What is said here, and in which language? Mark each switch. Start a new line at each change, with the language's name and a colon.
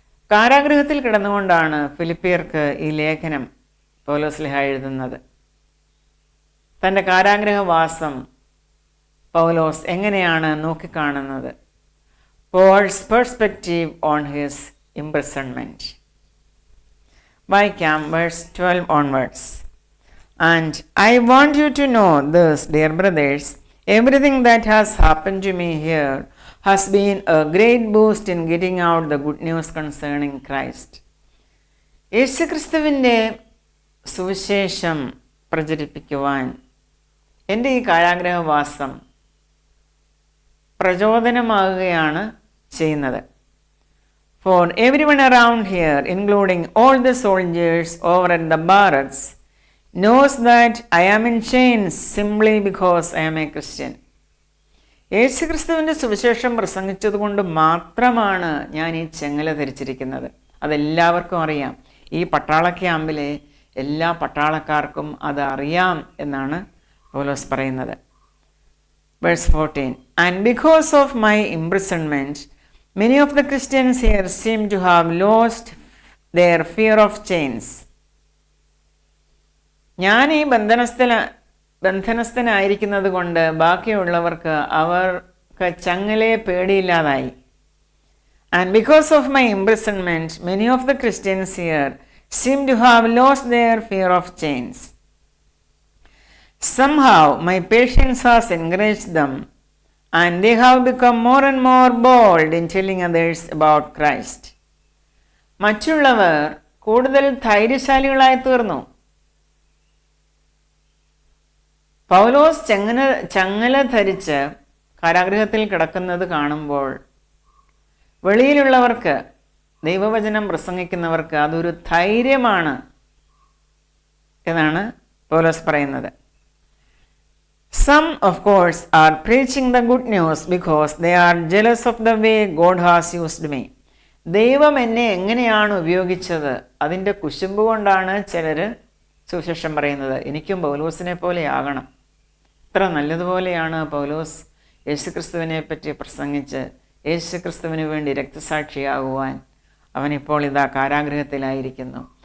Malayalam: കാരാഗൃഹത്തിൽ കിടന്നുകൊണ്ടാണ് ഫിലിപ്പിയർക്ക് ഈ ലേഖനം പൗലോസ്ലീഹ എഴുതുന്നത്. തൻ്റെ കാരാഗ്രഹവാസം പൗലോസ് എങ്ങനെയാണ് നോക്കിക്കാണുന്നത്?
English: Paul's perspective on his imprisonment.
Malayalam: വായിക്കാം
English: verse 12 onwards. And I want you to know this, dear brothers, everything that has happened to me here has been a great boost in getting out the good news concerning Christ.
Malayalam: യേശുക്രിസ്തുവിൻ്റെ സുവിശേഷം പ്രചരിപ്പിക്കുവാൻ എൻ്റെ ഈ കാരാഗ്രഹവാസം പ്രചോദനമാകുകയാണ് ചെയ്യുന്നത്.
English: For everyone around here, including all the soldiers over at the barracks, knows that I am in chains simply because I am a Christian.
Malayalam: യേശുക്രിസ്തുവിൻ്റെ സുവിശേഷം പ്രസംഗിച്ചതുകൊണ്ട് മാത്രമാണ് ഞാൻ ഈ ചെങ്ങല ധരിച്ചിരിക്കുന്നത്. അതെല്ലാവർക്കും അറിയാം. ഈ പട്ടാള ക്യാമ്പിലെ എല്ലാ പട്ടാളക്കാർക്കും അത് അറിയാം എന്നാണ് പൗലോസ് പറയുന്നത്.
English: Verse 14. And because of my imprisonment, many of the Christians here seem to have lost their fear of chains.
Malayalam: ഞാൻ ഈ ബന്ധനസ്ഥനായിരിക്കുന്നത് കൊണ്ട് ബാക്കിയുള്ളവർക്ക് അവർക്ക് ചങ്ങലയെ പേടിയില്ലാതായി.
English: And because of my imprisonment, many of the Christians here seem to have lost their fear of chains. Somehow my patience has encouraged them, and they have become more and more bold in telling others about Christ.
Malayalam: മറ്റുള്ളവർ കൂടുതൽ ധൈര്യശാലികളായി തീർന്നു. പൗലോസ് ചങ്ങല ധരിച്ച് കാരാഗൃഹത്തിൽ കിടക്കുന്നത് കാണുമ്പോൾ വെളിയിലുള്ളവർക്ക്, ദൈവവചനം പ്രസംഗിക്കുന്നവർക്ക് അതൊരു ധൈര്യമാണ് എന്നാണ് പൗലോസ് പറയുന്നത്. Some, of course, are preaching the good news because they are jealous of the way God has used me. ദൈവം എന്നെ എങ്ങനെയാണ് ഉപയോഗിച്ചത് അതിൻ്റെ കുശുമ്പ് കൊണ്ടാണ് ചിലർ സുവിശേഷം പറയുന്നത്. എനിക്കും പൗലോസിനെ പോലെ ആകണം, ഇത്ര നല്ലതുപോലെയാണ് പൗലോസ് യേശുക്രിസ്തുവിനെ പറ്റി പ്രസംഗിച്ച് യേശുക്രിസ്തുവിന് വേണ്ടി രക്തസാക്ഷിയാകുവാൻ അവനിപ്പോൾ ഇതാ കാരാഗൃഹത്തിലായിരിക്കുന്നു.